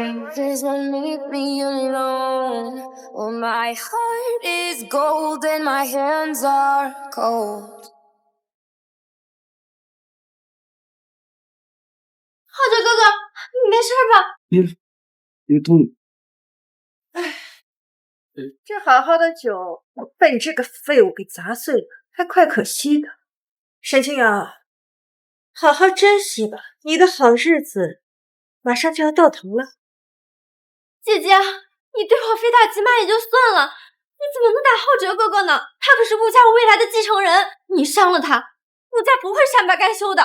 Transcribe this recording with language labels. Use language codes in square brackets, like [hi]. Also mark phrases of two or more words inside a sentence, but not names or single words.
[zh] 浩哲哥哥，你沒事吧？別動！哎，這好好的酒被你這個廢物給砸碎了，還怪可惜的。沈清瑤，好好珍惜吧，你的好日子馬上就要到頭了。姐姐，你對我非打即罵也就算了， 怎么能打浩哲哥哥呢？他可是顾家未来的继承人，你伤了他，顾家不会善罢甘休的。